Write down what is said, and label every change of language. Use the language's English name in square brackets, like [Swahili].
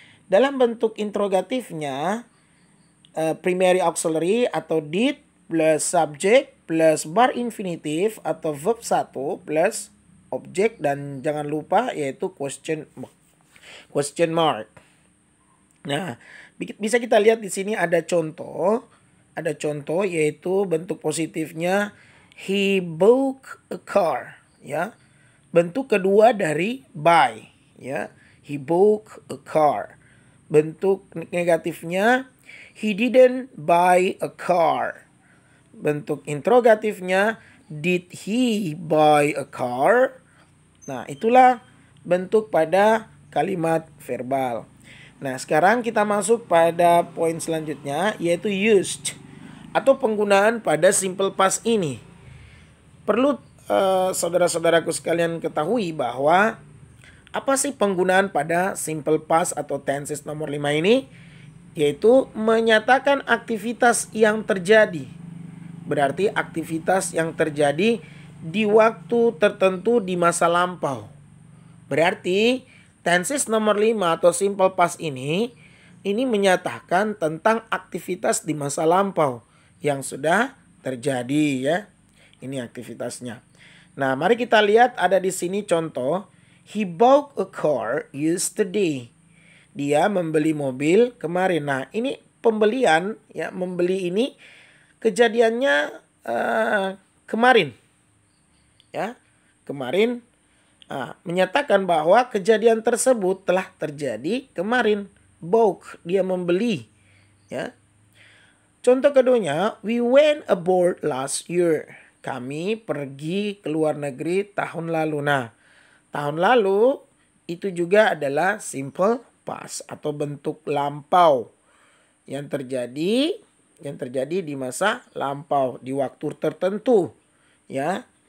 [Indonesian] Dalam bentuk interrogatifnya primary auxiliary atau did plus subject plus bar infinitive atau verb 1 plus objek, dan jangan lupa yaitu question mark. Nah, bisa kita lihat di sini ada contoh yaitu bentuk positifnya [English] he bought a car, [Indonesian] ya. Bentuk kedua dari buy, ya. [English] He bought a car. [Indonesian] Bentuk negatifnya [English] he didn't buy a car. [Indonesian] Bentuk interrogatifnya [English] did he buy a car? [Indonesian] Nah, itulah bentuk pada kalimat verbal. Nah, sekarang kita masuk pada poin selanjutnya, yaitu used atau penggunaan pada simple past ini. Perlu saudara-saudaraku sekalian ketahui bahwa apa sih penggunaan pada simple past atau tenses nomor 5 ini? Yaitu menyatakan aktivitas yang terjadi. Berarti aktivitas yang terjadi di waktu tertentu di masa lampau. Berarti tenses nomor 5 atau simple past ini menyatakan tentang aktivitas di masa lampau yang sudah terjadi, ya. Ini aktivitasnya. Nah, mari kita lihat ada di sini contoh. [English] He bought a car yesterday. [Indonesian] Dia membeli mobil kemarin. Nah, ini pembelian, ya, membeli ini kejadiannya kemarin. Ya, kemarin menyatakan bahwa kejadian tersebut telah terjadi kemarin. Bought, dia membeli, ya. Contoh keduanya, [English] we went abroad last year. [Indonesian] Kami pergi ke luar negeri tahun lalu. Nah, tahun lalu itu juga adalah simple past atau bentuk lampau yang terjadi di masa lampau di waktu tertentu, ya.